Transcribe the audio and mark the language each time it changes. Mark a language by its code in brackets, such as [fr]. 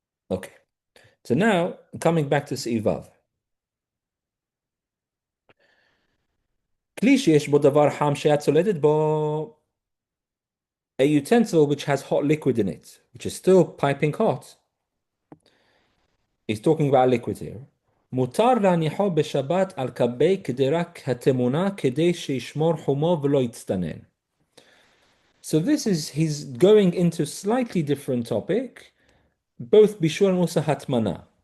[en] Okay. So now coming back to Seivav. [he] Kli sheyesh bo davar ham sheyat soledet bo, [en] a utensil which has hot liquid in it, which is still piping hot. He's talking about liquid here. [he] מותר להניחו בשבת על גבי קדרה התמונה כדי שישמור חומו ולא יצטנן. [en] So he's going into slightly different topic, both bishul and also hatmana.